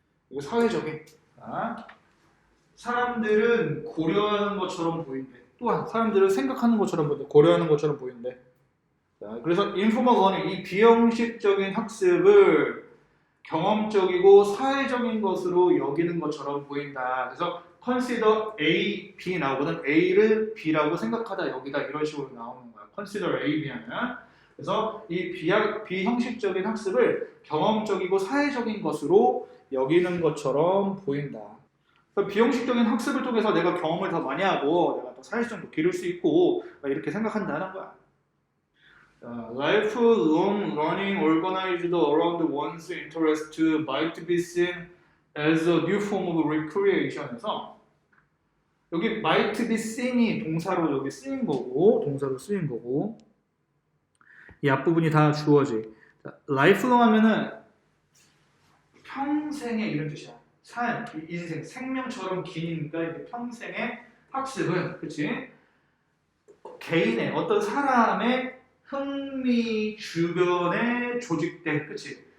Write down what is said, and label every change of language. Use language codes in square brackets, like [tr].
[ko] 이거 사회적인 사람들은 고려하는 것처럼 보인대. 또한 사람들은 생각하는 것처럼 보인대. 고려하는 것처럼 보인대. 자, 그래서 informal learning 이 비형식적인 학습을 경험적이고 사회적인 것으로 여기는 것처럼 보인다. 그래서 consider A, B 나오거든. A를 B라고 생각하다 여기다 이런 식으로 나오는 거야. consider A, B 하면. 그래서 이 비형식적인 학습을 경험적이고 사회적인 것으로 여기는 것처럼 보인다. 그러니까 비형식적인 학습을 통해서 내가 경험을 더 많이 하고 내가 더 사회성도 기를 수 있고 이렇게 생각한다는 거야. [en] Lifelong learning organized around one's interest might be seen as a new form of recreation에서 [ko] 여기 might be seen이 동사로 여기 쓰인 거고 동사로 쓰인 거고 이 앞부분이 다 주어지. lifelong 하면은 평생의 이런 뜻이야. 삶, 인생, 생명처럼 기니까 이제 평생의 학습은 그렇지? 개인의 어떤 사람의 흥미 주변에 조직된, 그치?